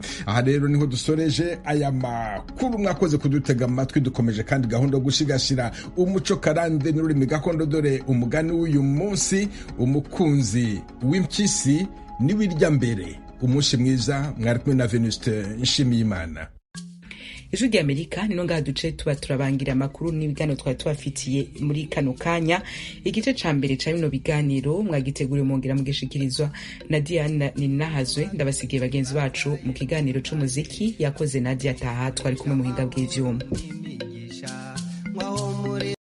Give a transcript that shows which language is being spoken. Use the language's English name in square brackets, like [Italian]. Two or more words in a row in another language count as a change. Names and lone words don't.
[Kinyarwanda] Aha rero niho dusoreje aya makuru. Mwakoze kudutega amatwi. Dukomeje kandi gahunda yo gushigashira umuco karande n'ururimi gakondo. Dore umugani w'uyu munsi: umukunzi w'impyisi niwirya mbere. Umunsi mwiza. Mwari kumwe na Venuste Nshimiyimana. [Rundi] Ijwi ry'Amerika nino ngaha duce tuba turabangira amakuru n'ibiganiro twari tubafitiye muri kano kanya. Igice ca mbere ca bino biganiro mwagiteguriwe mwongera mugishikirizwa na Diana Ninahazwe. Ndabasigiye bagenzi bacu mu kiganiro c'umuziki yakoze Nadia Taha. Twari kumwe mu hinga bw'ivyuma.